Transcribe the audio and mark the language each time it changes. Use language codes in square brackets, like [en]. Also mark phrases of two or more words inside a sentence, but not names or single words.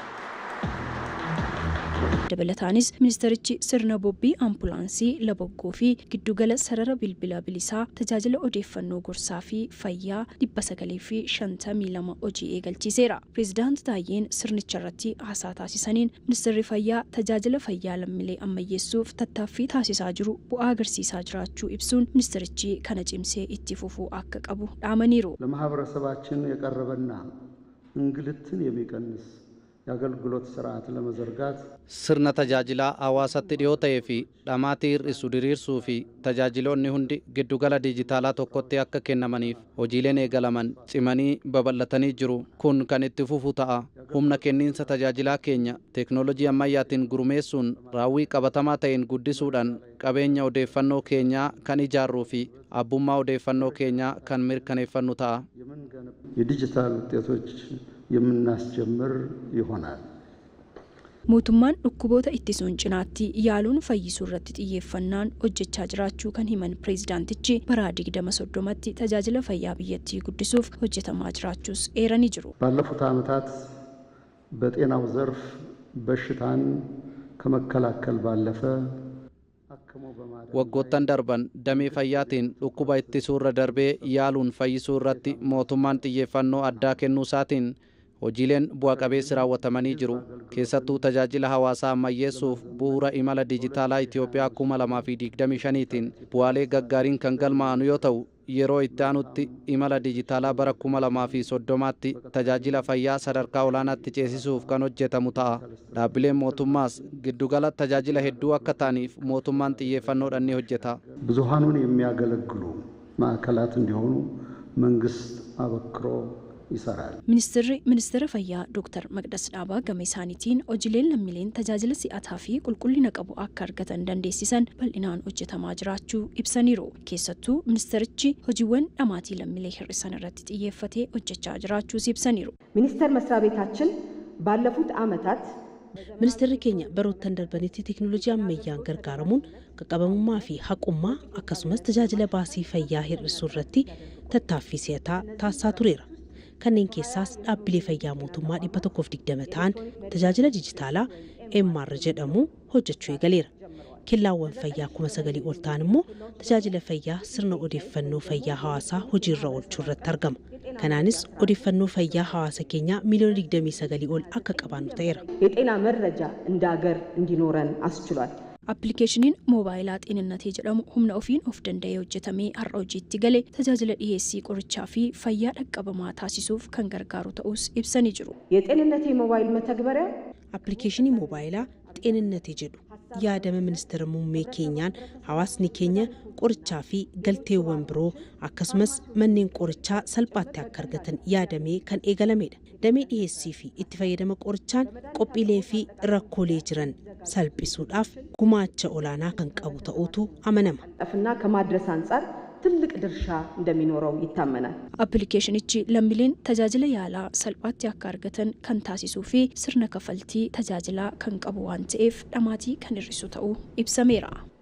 [om] Dabalataanis ministerichi sirna bobbii ambulaansii laboggoo fi giddugala sarara bilbila bilisaa tajaajila odeeffannoo gorsaa fi fayyaa 952 hojii eegalchiiseera. President Taayyeen sirnicharratti haasaa taasisaniin ministeerri fayyaa tajaajila fayyaa lammiilee ammayyeessuuf tattaaffii taasisaa jiru bu'aa agarsiisaa jiraachuu ibsuun ministerichi kana cimsee itti fufuu akka qabu dhaamaniiru. [am] ለማህበረሰባችን የቀረበና እንግልትን የሚቀንስ የአገልግሎት ስርዓት ለመዘርጋት [om] sirna tajaajila hawaasatti dhiyoo ta'ee fi dhamaatii hir'isu diriirsuu fi tajaajiloonni hundi giddugala dijitaalaa tokkotti akka kennamaniif hojiileen eegalaman cimanii babal'atanii jiru. Kun kan itti fufu ta'a. Humna kenniinsa tajaajilaa keenya teeknoolojii ammayyaatiin gurmeessuun raawwii qabatamaa ta'een guddisuudhaan qabeenya odeeffannoo keenyaa kan ijaarruu fi abbummaa odeeffannoo keenyaa kan mirkaneeffannu ta'a. [am] የዲጂታል ውጤቶች የምናስጀምር ይሆናል። [om] Mootummaan dhukkuboota ittisuun cinaatti yaaluun fayyisuu irratti xiyyeeffannaan hojjechaa jiraachuu kan himan pireezidaantichi bara 2030tti tajaajila fayyaa biyyattii guddisuuf hojjetamaa jiraachuus eeranii jiru. [am] ባለፉት ዓመታት በጤናው ዘርፍ በሽታን ከመከላከል ባለፈ [om] waggoottan darban damee fayyaatiin dhukkuba ittisuu irra darbee yaaluun fayyisuu irratti mootummaan xiyyeeffannoo addaa kennuu isaatiin hojiileen bu'a qabeessi raawwatamanii jiru. Keessattuu tajaajila hawaasaa ammayyeessuuf bu'uura imala dijitaalaa Itoophiyaa 2025tiin bu'aalee gaggaariin kan galmaa'anu yoo ta'u, yeroo itti aanutti imala dijitaalaa bara 2030tti tajaajila fayyaa sadarkaa olaanaatti ceesisuuf kan hojjetamu ta'a. Dhaabbileen mootummaas giddugala tajaajila hedduu akka ta'aniif mootummaan xiyyeeffannoodhaan ni hojjeta. [am] ብዙሃኑን የሚያገለግሉ ማዕከላት እንዲሆኑ መንግስት አበክሮ ይሰራል። [om] Ministeera fayyaa Dr. Maqdas Dhaabaa gama isaaniitiin hojiileen lammiileen tajaajila si'ataa fi qulqullina qabu akka argatan dandeessisan bal'inaan hojjetamaa jiraachuu ibsaniiru. Keessattuu ministerichi hojiiwwan dhamaatii lammiilee hir'isan irratti xiyyeeffatee hojjechaa jiraachuus ibsaniiru. [am] ሚኒስቴር መስሪያ ቤታችን ባለፉት ዓመታት [om] Ministeerri keenya baroottan darbanitti teeknoolojii ammayyaan gargaaramuun qaqqabamummaa fi haqummaa akkasumas tajaajila baasii fayyaa hir'isuu irratti tattaaffii si'ataa taasisaa tureera. Kanneen keessaas dhaabbilee fayyaa mootummaa 120 ta'an tajaajila dijitaalaa MR jedhamu hojjechuu eegaleera. Killaawwan fayyaa 9,000 ol ta'an immoo tajaajila fayyaa sirna odeeffannoo fayyaa hawaasaa hojiirra oolchuu irratti argama. Kanaanis odeeffannoo fayyaa hawaasa keenyaa miliyoona 29 ol akka qabaannu ta'eera. [am] የጤና መረጃ እንደ ሀገር እንዲኖረን አስችሏል። [om] Appilikeeshiniin moobaayilaat eeninnatii jedhamu humna ofiin of danda'ee hojjetamee har'a hojiitti galee tajaajila dhiheessii qorichaa fi fayyaa dhaqqabamaa taasisuuf kan gargaaru ta'us ibsanii jiru. [am] የጤንነት የሞባይል መተግበሪያ [om] Appilikeeshinii moobaayilaa xeeninnatii jedhu yaadama ministeera muummee keenyaan hawaasni keenya qorichaa fi galteewwan biroo akkasumas manneen qorichaa salphaatti akka argatan yaadamee kan eegalamedha. Damee dhiheessii fi itti fayyadama qorichaan qophiilee fi rakkoolee jiran salphisuudhaaf gumaacha olaanaa kan qabu ta'uutu amanama. [am] እና ከማድረስ አንፃር ትልቅ ድርሻ እንደሚኖረው ይታመናል። [om] Appilikeeshinichi lammiileen tajaajila yaalaa salphaatti akka argatan kan taasisuu fi sirna kafaltii tajaajilaa kan qabu waan ta'eef dhamaatii kan hir'isu ta'uu ibsameera.